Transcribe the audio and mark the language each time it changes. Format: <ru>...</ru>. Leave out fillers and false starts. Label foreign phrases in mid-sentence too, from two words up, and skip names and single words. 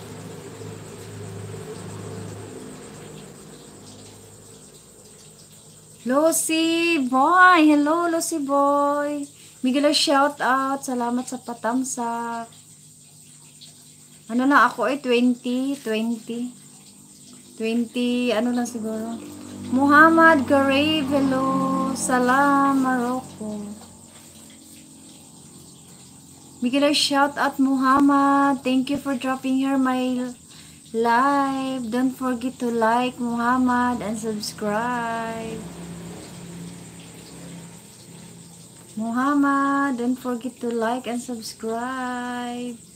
<en>Lucy Boy! Hello, Lucy Boy! Miguel, shout out.</en> <tl>Salamat sa patamsak. Ano na ako 20, lang siguro.</tl> <en>Muhammad Garave, hello. Salam, Morocco. Miguel, shout out Muhammad. Thank you for dropping here my live. Don't forget to like Muhammad and subscribe. Muhammad, don't forget to like and subscribe.</en>